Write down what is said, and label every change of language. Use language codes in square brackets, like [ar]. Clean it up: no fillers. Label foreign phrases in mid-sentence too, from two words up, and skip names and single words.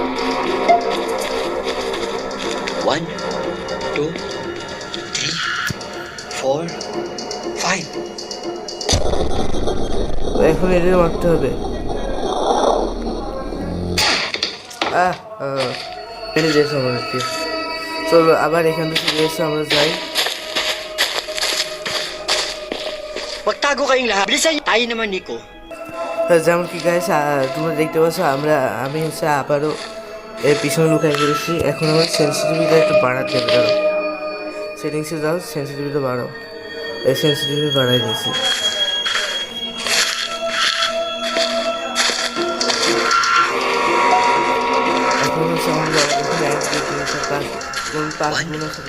[bn] 1, 2, 3, 4, 5. এখন এদের মারতে হবে। পেরে দিয়েছে আমাদেরকে। চলো আবার এখান থেকে ফিরে এসে আমরা যাই। [tl] Magtago kayong lahat. Bilisan niyo. Tayo naman, Nico. [bn] যেমন কি গাইস তোমরা দেখতে পাচ্ছ আমি হচ্ছে আবারও এর পিছনে লুকাই করেছি। এখন আমার সেন্সিটিভিটা একটু বাড়াতে হবে। ধরো সেটিংসে যাও, সেন্সিটিভিটা বাড়াও। এই সেন্সিটিভিটি বাড়াই দিয়েছি। এখন হচ্ছে আমাদের এখানে 1, 2, 3, 4, 5 গুণ আছে।